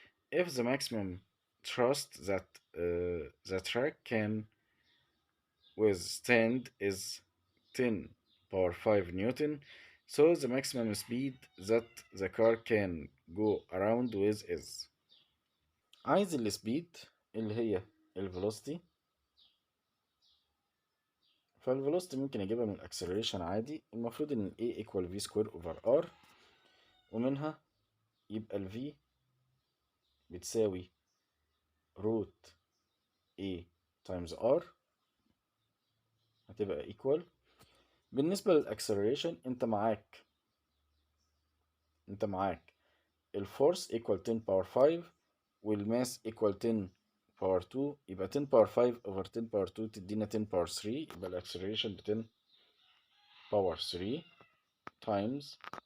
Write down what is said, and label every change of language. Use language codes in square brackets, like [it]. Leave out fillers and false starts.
[en] If the maximum thrust that the track can withstand is 10 power 5 Newton, so the maximum speed that the car can go around with is. [ar] عايز السبيد اللي هي الفيلوسيتي، فالفيلوسيتي ممكن اجيبها من الاكسلريشن عادي. المفروض ان ال A equal V square over R، ومنها يبقى ال V بتساوي [en] root A times R، [ar] هتبقى equal. بالنسبة للاكسلريشن انت معاك الفورس equal 10 power 5 والماس equal 10 power 2، يبقى [en] 10 power 5 over 10 power 2 [ar] تدينا 10 power 3، يبقى الاكسلريشن ب 10 power 3 times